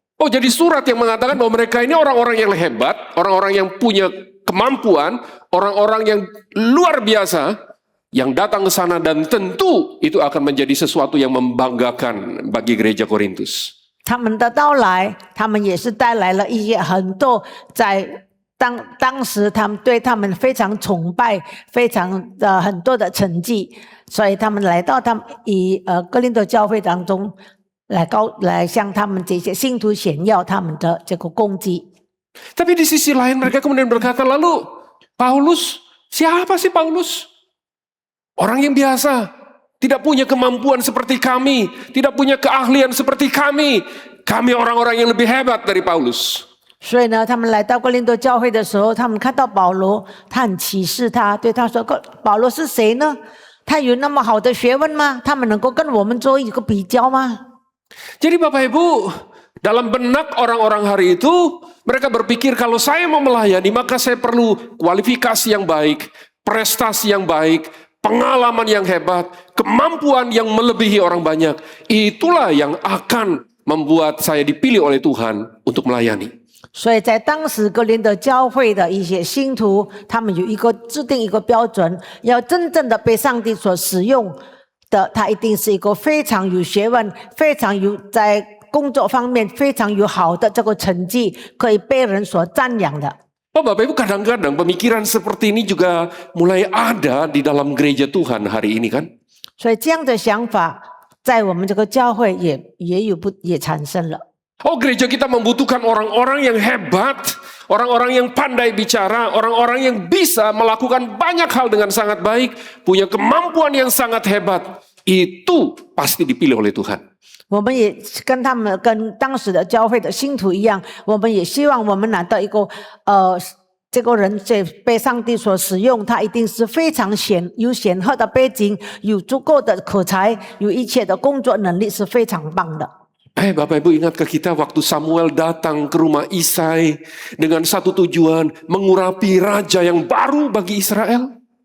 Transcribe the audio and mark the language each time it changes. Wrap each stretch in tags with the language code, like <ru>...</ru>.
<id>Oh, jadi surat yang mengatakan bahwa mereka ini orang-orang yang hebat, orang-orang yang punya kemampuan, orang-orang yang luar biasa, yang datang ke sana dan tentu itu akan menjadi sesuatu yang membanggakan bagi gereja Korintus.</id> <zh>他们的到来，他们也是带来了一些很多在当时他们对他们非常崇拜，非常很多的成绩，所以他们来到哥林多教会当中来向他们这些信徒显耀他们的这个功绩。</zh> <id>Tapi di sisi lain mereka kemudian berkata, lalu Paulus, siapa sih Paulus? Orang yang biasa, tidak punya kemampuan seperti kami, tidak punya keahlian seperti kami. Kami orang-orang yang lebih hebat dari Paulus.</id> <zh>所以呢，他们来到哥林多教会的时候，他们看到保罗，他很歧视他，对他说：“保罗是谁呢？他有那么好的学问吗？他们能够跟我们做一个比较吗？”</zh> <id>Jadi Bapak Ibu, dalam benak orang-orang hari itu, mereka berpikir kalau saya mau melayani, maka saya perlu kualifikasi yang baik, prestasi yang baik, pengalaman yang hebat, kemampuan yang melebihi orang banyak. Itulah yang akan membuat saya dipilih oleh Tuhan untuk melayani.</id> <zh>所以在当时哥林多教会的一些信徒，他们有制定一个标准，要真正的被上帝所使用的，他一定是一个非常有学问、非常有在工作方面非常有好的这个成绩，可以被人所赞扬的。</zh> <id>Oh, Bapak Ibu, kadang-kadang pemikiran seperti ini juga mulai ada di dalam gereja Tuhan hari ini kan?</id> <zh>所以这样的想法在我们这个教会也产生了。</zh> <id>Oh, gereja kita membutuhkan orang-orang yang hebat, orang-orang yang pandai bicara, orang-orang yang bisa melakukan banyak hal dengan sangat baik, punya kemampuan yang sangat hebat. Itu pasti dipilih oleh Tuhan.</id> <zh>我们也跟当时的教会的信徒一样，我们也希望我们拿到一个这个人被上帝所使用，他一定是非常有显赫的背景，有足够的口才，有一切的工作能力是非常棒的。</zh> <id>Bapak Ibu, ingatkah kita waktu Samuel datang ke rumah Isai dengan satu tujuan, mengurapi raja yang baru bagi Israel?</id>